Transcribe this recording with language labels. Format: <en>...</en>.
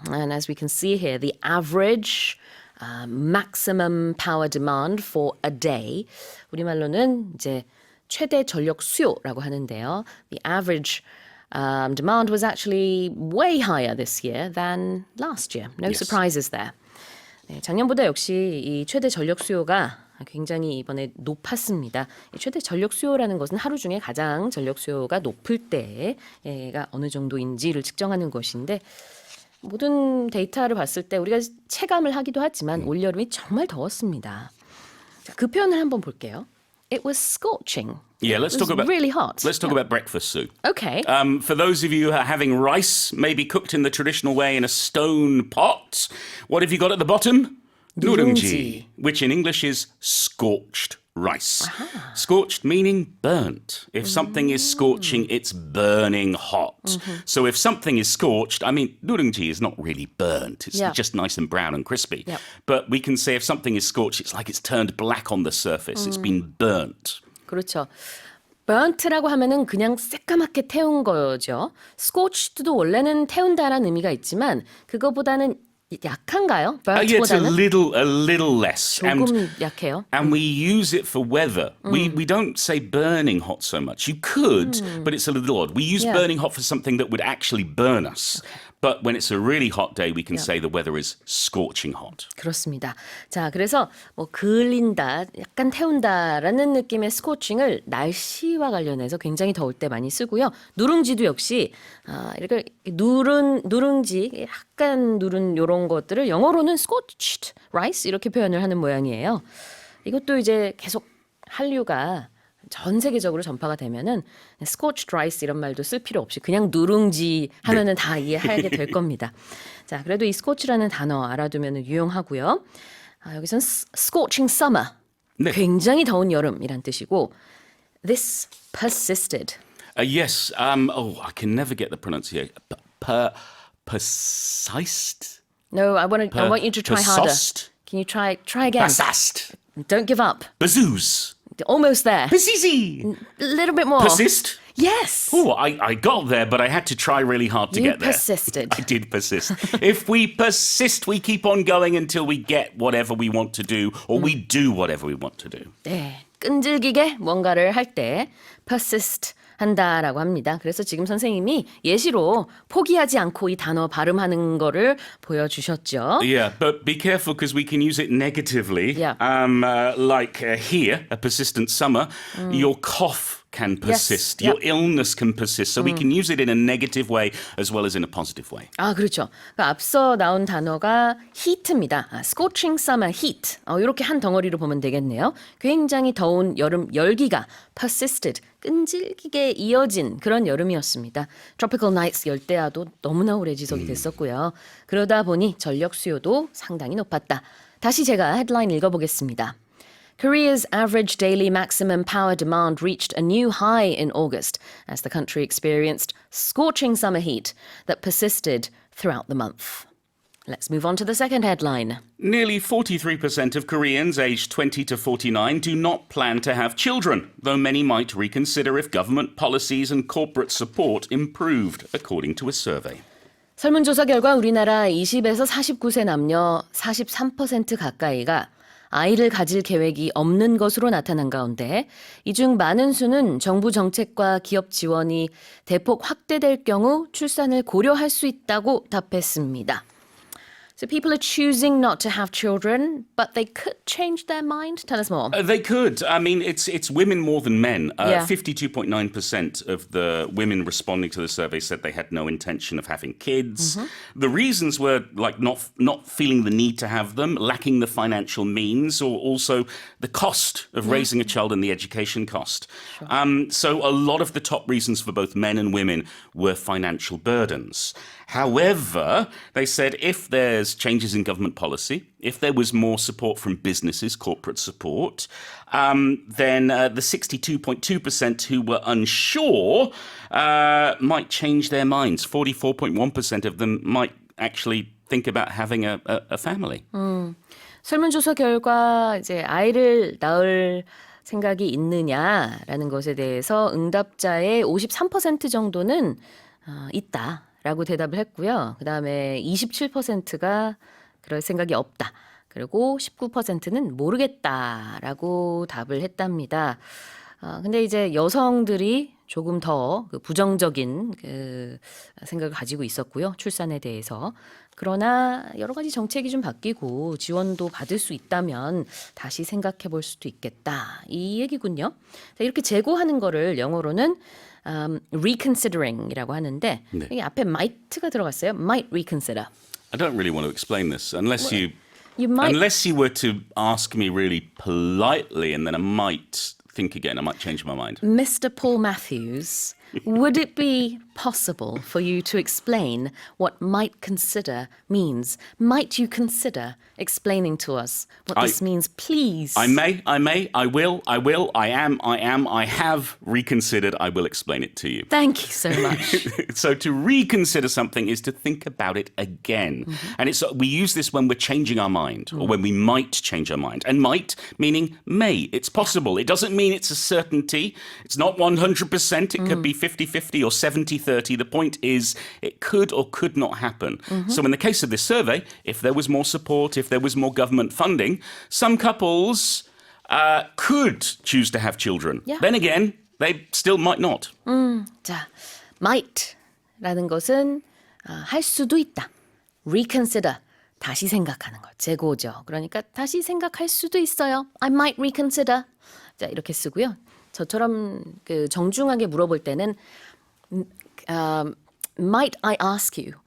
<en>And as we can see here, the average maximum power demand for a day,</en> <ko>우리말로는 이제 최대 전력 수요라고 하는데요.</ko> <en>The average demand was actually way higher this year than last year. No surprises there.</en> <ko>네, 작년보다 역시 이 최대 전력 수요가 굉장히 이번에 높았습니다. 이 최대 전력 수요라는 것은 하루 중에 가장 전력 수요가 높을 때가 어느 정도인지를 측정하는 것인데 모든 데이터를 봤을 때 우리가 체감을 하기도 하지만 올여름이 정말 더웠습니다. 자, 그 표현을 한번 볼게요.</ko> <en>It was scorching. Yeah, let's It was talk about really hot. Let's talk about breakfast, Sue. Okay. For those of you who are having rice, maybe cooked in the traditional way in a stone pot, what have you got at the bottom?</en> <ko>누룽지.</ko> <en>Which in English is scorched rice. Scorched meaning burnt. If something is scorching, it's burning hot. So if something is scorched, I mean, 누룽지 is not really burnt. It's Yeah. just nice and brown and crispy. Yep. But we can say if something is scorched, it's like it's turned black on the surface. It's been burnt.</en> <ko>그렇죠. burnt라고 하면은 그냥 새까맣게 태운 거죠. scorched도 원래는 태운다라는 의미가 있지만 그거보다는 약한가요?</ko> <en>Yeah, it's a</en> <ko>burnt보다는</ko> <en>little less.</en> <ko>조금 약해요.</ko> <en>And we use it for weather. We don't say burning hot so much. You could, but it's a little odd. We use Yeah. burning hot for something that would actually burn us. But when it's a really hot day, we can say the weather is scorching hot.</en> <ko>그렇습니다. 자, 그래서 뭐 그을린다, 약간 태운다라는 느낌의 스코칭을 날씨와 관련해서 굉장히 더울 때 많이 쓰고요. 누룽지도 역시 이렇게 누룽지, 약간 누른 요런 것들을 영어로는 scorched rice 이렇게 표현을 하는 모양이에요. 이것도 이제 계속 한류가 전 세계적으로 전파가 되면은 scorched rice 이런 말도 쓸 필요 없이 그냥 누룽지 하면은 다 이해하게 될 겁니다. 자, 그래도 이 scorch라는 단어 알아두면 유용하고요. 여기서는</ko> <en>scorching summer,</en> <ko>네. 굉장히 더운 여름이란 뜻이고</ko> <en>this persisted. Yes. I can never get the pronunciation. Persist? No, I want you to try harder. Persist? Can you try again? Persist? Don't give up. Bazooz? Almost there. Persisi? A little bit more. Persist? Yes. Oh, I got there, but I had to try really hard to You get there. persisted. I did persist. If we persist, we keep on going until we get whatever we want to do, or we do whatever we want to do.</en> <ko>네, 끈질기게 뭔가를 할 때 persist 한다라고 합니다. 그래서 지금 선생님이 예시로 포기하지 않고 이 단어 발음하는 거를 보여주셨죠.</ko> <en>Yeah, but be careful because we can use it negatively. Yeah. Like here, a persistent summer, your cough can persist. Yes. Your illness can persist. So we can use it in a negative way as well as in a positive way.</en> <ko>아, 그렇죠. 그러니까 앞서 나온 단어가 heat입니다.</ko> <en>scorching summer heat.</en> <ko>이렇게 한 덩어리로 보면 되겠네요. 굉장히 더운 여름 열기가 persisted, 끈질기게 이어진 그런 여름이었습니다. Tropical Nights 열대야도 너무나 오래 지속이 됐었고요. 그러다 보니 전력 수요도 상당히 높았다. 다시 제가 헤드라인 읽어보겠습니다.</ko> <en>Korea's average daily maximum power demand reached a new high in August as the country experienced scorching summer heat that persisted throughout the month. Let's move on to the second headline. Nearly 43% of Koreans aged 20 to 49 do not plan to have children, though many might reconsider if government policies and corporate support improved, according to a survey. 설문조사 결과 우리나라 20에서 49세 남녀 43% 가까이가 아이를 가질 계획이 없는 것으로 나타난 가운데 이 중 많은 수는 정부 정책과 기업 지원이 대폭 확대될 경우 출산을 고려할 수 있다고 답했습니다. So people are choosing not to have children, but they could change their mind. Tell us more. They could. I mean, it's women more than men. Yeah. 52.9% of the women responding to the survey said they had no intention of having kids. The reasons were like not feeling the need to have them, lacking the financial means, or also the cost of raising a child and the education cost. So a lot of the top reasons for both men and women were financial burdens. However, they said if there's changes in government policy, if there was more support from businesses, corporate support, then the 62.2% who were unsure might change their minds. 44.1% of them might actually think about having a family.</en> <ko>설문조사 결과 이제 아이를 낳을 생각이 있느냐라는 것에 대해서 응답자의 53% 정도는 있다라고 대답을 했고요. 그다음에 27%가 그럴 생각이 없다. 그리고 19%는 모르겠다라고 답을 했답니다. 근데 이제 여성들이 조금 더 그 부정적인 생각을 가지고 있었고요. 출산에 대해서. 그러나 여러 가지 정책이 좀 바뀌고 지원도 받을 수 있다면 다시 생각해 볼 수도 있겠다. 이 얘기군요. 자, 이렇게 재고하는 거를 영어로는 reconsidering이라고 하는데 이 앞에 might가 들어갔어요.</ko> <en>might reconsider. I don't really want to explain this unless You might unless you were to ask me really politely, and then I might think again. I might change my mind. Mr. Paul Matthews, would it be possible for you to explain what might consider means? Might you consider explaining to us what this means, please? I may, I will, I am, I have reconsidered. I will explain it to you. Thank you so much. So to reconsider something is to think about it again. And we use this when we're changing our mind or when we might change our mind. And might meaning may. It's possible. It doesn't mean it's a certainty. It's not 100%. It could be 50-50 or 70-30. The point is it could or could not happen. So in the case of this survey, if there was more support, if there was more government funding, some couples could choose to have children. Yeah. Then again, they still might not.</en> <ko>자, might라는 것은 할 수도 있다. reconsider, 다시 생각하는 것, 재고죠. 그러니까 다시 생각할 수도 있어요.</ko> <en>I might reconsider.</en> <ko>자, 이렇게 쓰고요. 저처럼 그 정중하게 물어볼 때는</ko> <en>might I ask you</en>